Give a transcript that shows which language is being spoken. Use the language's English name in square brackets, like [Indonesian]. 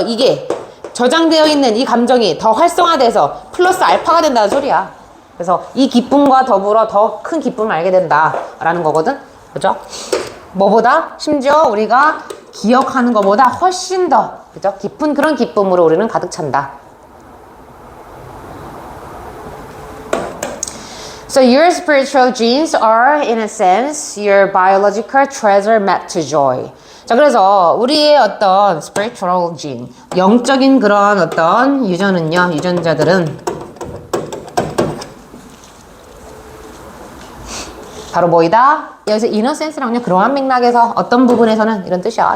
[Korean] 이게 저장되어 있는 이 감정이 더 활성화돼서 플러스 알파가 된다는 소리야. 그래서 이 기쁨과 더불어 더 큰 기쁨을 알게 된다라는 거거든. 그죠? 뭐보다 심지어 우리가 기억하는 것보다 훨씬 더 그죠? 깊은 그런 기쁨으로 우리는 가득 찬다. [English] So your spiritual genes are in a sense your biological treasure map to joy. [Korean] 자, 그래서 우리의 어떤 spiritual gene, 영적인 그런 어떤 유전자들은 바로 뭐이다? 여기서 이너센스랑 그냥 그러한 맥락에서 어떤 부분에서는 이런 뜻이야.